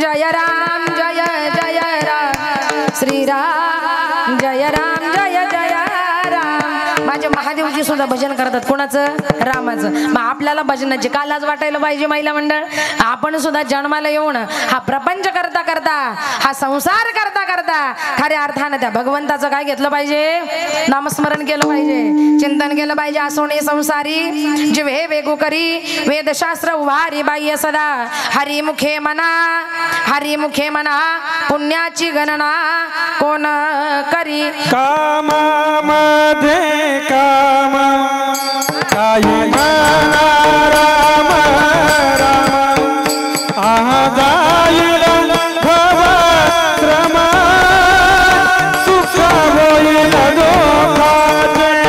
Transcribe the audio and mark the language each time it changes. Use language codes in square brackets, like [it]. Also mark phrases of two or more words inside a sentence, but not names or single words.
[mr] जय राम जय जय राम श्रीराम जय राम जय जय राम माझे महादेवजी सुद्धा भजन करतात कोणाचं रामाचं मग आपल्याला भजनाची का लाज वाटायला पाहिजे महिला मंडळ आपण सुद्धा जन्माला येऊन हा प्रपंच करता करता हा संसार करता करता खऱ्या अर्थानं त्या भगवंताचं काय घेतलं पाहिजे नामस्मरण केलं पाहिजे चिंतन केलं पाहिजे असोने संसारी जिवे वेगू करी वेदशास्त्र उभारी बाह्य सदा हरिमुखे मना पुण्याची गणना कोण करी कामामध्ये काम काही मना राम राम आहा जाईल भव श्रम सुख होईल दोघाचे